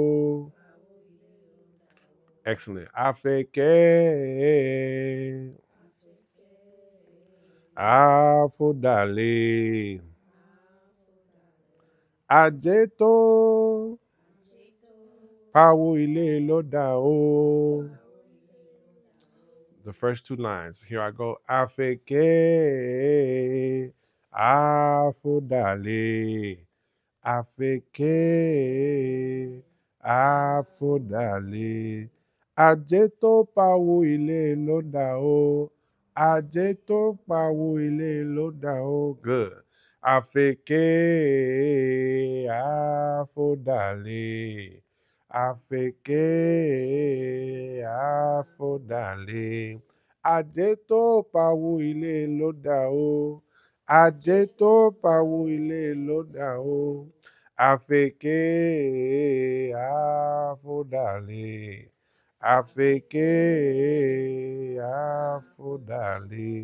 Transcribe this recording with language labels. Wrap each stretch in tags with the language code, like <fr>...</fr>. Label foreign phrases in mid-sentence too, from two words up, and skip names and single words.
<yo>Excellent. Àfẹ̀kẹ́ àfọ̀dàlẹ̀. Ajé tó pawó ilé ló dà o.</yo> <en>The first two lines. Here I go.</en> <yo>Àfẹ̀kẹ́ àfọ̀dàlẹ̀. Àfẹ̀kẹ́ àfọ̀dàlẹ̀. Ajé tó pawó ilé ló dà o. Ajé tó pawó ilé ló dà o.</yo> <en>Good.</en> <yo>Àfẹ̀kẹ́ àfọ̀dàlẹ̀. Àfẹ̀kẹ́ àfọ̀dàlẹ̀. Ajé tó pawó ilé ló dà o. Ajé tó pawó ilé ló dà o. Àfẹ̀kẹ́ àfọ̀dàlẹ̀. Àfẹ̀kẹ́ àfọ̀dàlẹ̀.</yo>